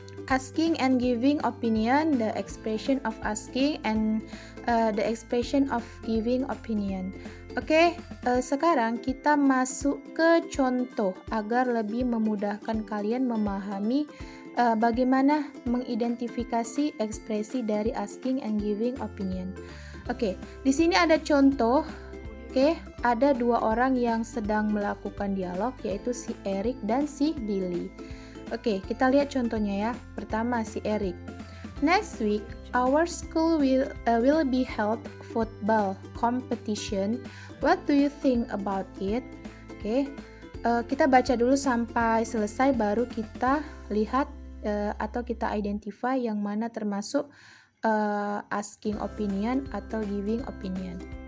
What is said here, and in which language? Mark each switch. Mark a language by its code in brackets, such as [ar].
[en] Asking and giving opinion, the expression of asking and the expression of giving opinion. [id] Oke, sekarang kita masuk ke contoh agar lebih memudahkan kalian memahami bagaimana mengidentifikasi ekspresi dari asking and giving opinion. Oke, di sini ada contoh. Oke, ada dua orang yang sedang melakukan dialog, yaitu si Eric dan si Billy. Oke, kita lihat contohnya ya. Pertama, si Eric. [en] Next week, our school will be held football competition. What do you think about it? [id] Oke, kita baca dulu sampai selesai, baru kita lihat atau kita identify yang mana termasuk asking opinion atau giving opinion.